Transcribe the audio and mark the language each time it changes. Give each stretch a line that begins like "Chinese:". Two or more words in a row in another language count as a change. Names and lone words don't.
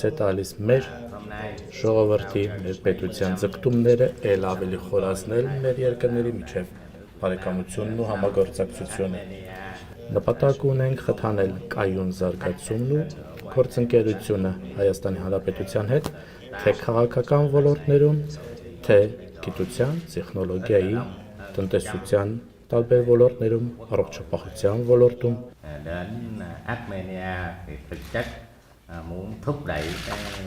Armenian: է տալիս մեր ժողովրդի, մեր պետության ձգտումները ել ավելի խորացնել մեր երկրների միջև բարեկամությունն ու համագործակցությունը։ Նպատակ ունենք խթանել կայուն զարգացումն ու գործընկերությունը Հայաստանի Հանրապետության հետ, թե քաղաքական ոլորտներում, թե գիտության, տեխնոլոգիայի, տնտեսության տարբեր ոլորտներում, առողջապահության ոլորտում։
Vietnamese: Đến Armenia thì thực chất muốn thúc đẩy cái